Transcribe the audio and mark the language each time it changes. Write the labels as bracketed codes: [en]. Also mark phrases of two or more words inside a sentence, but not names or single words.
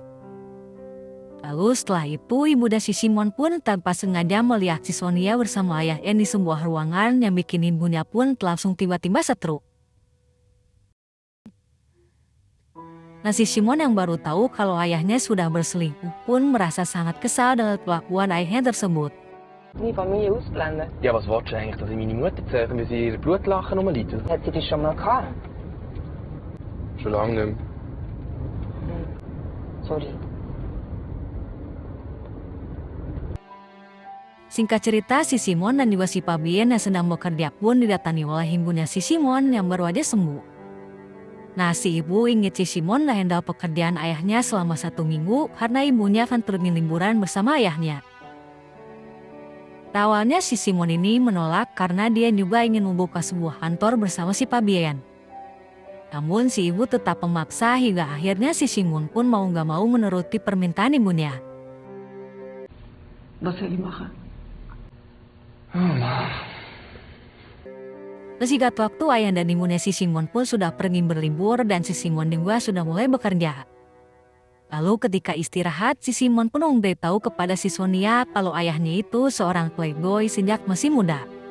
[id] Lalu setelah itu ibu dan si Simon pun tanpa sengaja melihat si Sonia bersama ayahnya di sebuah ruangan yang bikin ibunya pun langsung tiba-tiba stroke. Nah, si Simon yang baru tahu kalau ayahnya sudah berselingkuh pun merasa sangat kesal dengan kelakuan ayahnya tersebut. [de] Meine Familie ausblenden. Ja, was willst du eigentlich, dass ich meine Mutter zeige, wie sie ihr Blutlachen rumleidet? Hat sie das schon mal gehabt? Schon lange nicht mehr. Sorry. [id] Singkat cerita, si Simon dan juga si Fabienne yang sedang bekerja pun didatangi oleh ibunya si Simon yang baru aja sembuh. Nah, si ibu ingin si Simon handle pekerjaan ayahnya selama 1 minggu karena ibunya akan pergi liburan bersama ayahnya. Awalnya si Simon ini menolak karena dia juga ingin membuka sebuah kantor bersama si Fabienne. Namun si ibu tetap memaksa hingga akhirnya si Simon pun mau gak mau menuruti permintaan ibunya. [de] Was soll ich machen? [id] Singkat waktu ayah dan ibunya si Simon pun sudah pergi berlibur dan si Simon juga sudah mulai bekerja. Lalu ketika istirahat, si Simon pun memberitahu kepada si Sonia kalau ayahnya itu seorang playboy sejak masih muda.